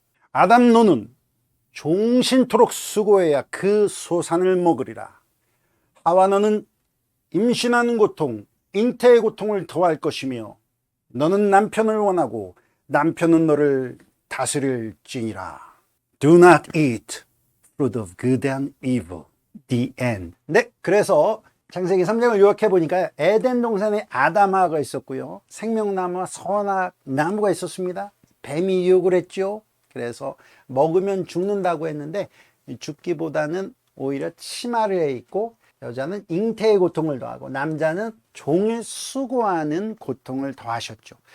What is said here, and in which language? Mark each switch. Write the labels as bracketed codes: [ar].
[ko] 아담 너는 종신토록 수고해야 그 소산을 먹으리라. 하와 너는 임신하는 고통, 잉태의 고통을 더할 것이며 너는 남편을 원하고 남편은 너를 다스릴지니라. [en] Do not eat fruit of good and evil. The end. [ko] 네, 그래서 창세기 3장을 요약해 보니까 에덴 동산에 아담하가 있었고요. 생명나무와 선악나무가 있었습니다. 뱀이 유혹을 했죠. 그래서 먹으면 죽는다고 했는데 죽기보다는 오히려 치마를 해 입고 여자는 잉태의 고통을 더하고 남자는 종일 수고하는 고통을 더하셨죠.